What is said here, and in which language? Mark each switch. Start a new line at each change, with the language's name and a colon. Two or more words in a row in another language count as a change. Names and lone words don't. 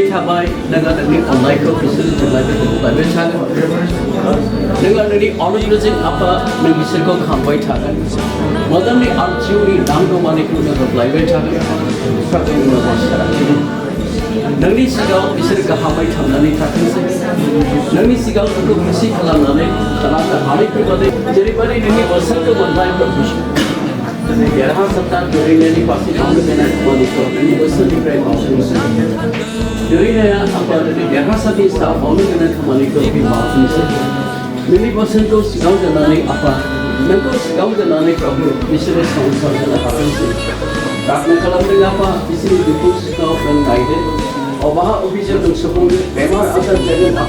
Bodo: थाबाय नोङो नोंनि अननायखौ बिसोरनो जेब्लायबो होलायबाय थागोन नोङो नोंनि अनुग्रहजों आफा नों बिसोरखौ खांबाय थागोन मोजांनि आर्थिउनि नांगौमानिखौ नों होलायबाय थागोन प्रभुनि साराखिनो नोंनि सिगाङाव बिसोर गाहामै थांनानै थाथोंसै नोंनि सिगाङाव नोंखौ खुसि खालामनानै थानांगौ हानायफोरबादि जेरैबादि नोंनि बोसोरखौ मोनबाय Derhasat Dorinaनि फारसे मावनो गोनां खामानिखौ नोंनि बोसोरनिफ्राय मावफुंसै Dorinaya apa dari derhasatनि सायाव मावनो गोनां खामानिखौ बे मावफुंसै नोंनि बोसोरखौ सिगाङाव दोननानै apa नोंखौ सिगाङाव दोननानै प्रभु बिसोरो संसार जानो हाथोंसै प्रार्थना खालामदों apa बिसोरनि दुखु सुखुआव नों नायदो अबाहा अभिजों नों सुफुंदो बेमार आजार जागोन apa